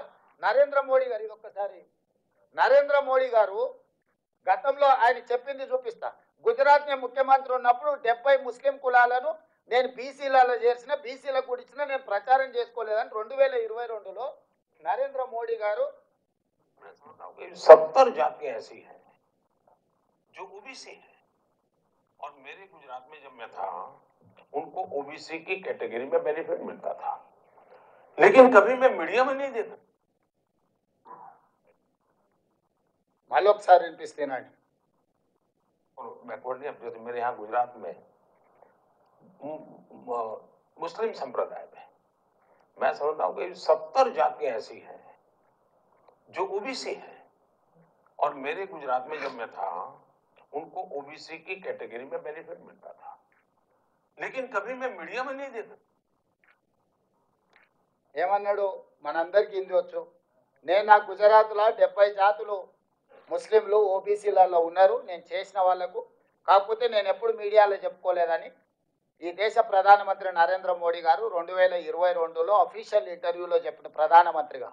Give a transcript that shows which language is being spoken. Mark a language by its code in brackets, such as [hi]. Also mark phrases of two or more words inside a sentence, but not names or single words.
[te] నరేంద్ర మోడీ గారు, ఇది ఒక్కసారి నరేంద్ర మోడీ గారు గతంలో ఆయన చెప్పింది చూపిస్తా. గుజరాత్ నేను ముఖ్యమంత్రి ఉన్నప్పుడు 70 ముస్లిం కులాలను నేను బీసీలలో చేర్చిన, బీసీలకు కూడా ఇచ్చిన, నేను ప్రచారం చేసుకోలేదని 2022లో నరేంద్ర మోడీ గారు [hi] 70 जातियां ऐसी हैं जो ओबीसी है, और मेरे गुजरात में जब मैं था उनको ओबीसी की कैटेगरी में बेनिफिट मिलता था, लेकिन कभी मैं मीडिया में नहीं देखा। [te] మళ్ళొకసారి వినిపిస్తున్నాను. [hi] बैकवर्ड नहीं, जैसे मेरे यहाँ गुजरात में मुस्लिम संप्रदाय में मैं समझता हूँ कि 70 जातियां ऐसी हैं जो ओबीसी है, और मेरे गुजरात में जब मैं था उनको ओबीसी की कैटेगरी में बेनिफिट मिलता था, लेकिन कभी मैं मीडिया में नहीं देखा। [te] ఏమన్నాడు మనందరికీ హిందీ వచ్చు. నేను నా గుజరాత్లో 70 జాతులు ముస్లింలు ఓబీసీలలో ఉన్నారు, నేను చేసిన వాళ్లకు. కాకపోతే నేను ఎప్పుడు మీడియాలో చెప్పుకోలేదని ఈ దేశ ప్రధానమంత్రి నరేంద్ర మోడీ గారు 2022లో [en] official interview [te] చెప్పిన ప్రధానమంత్రిగా.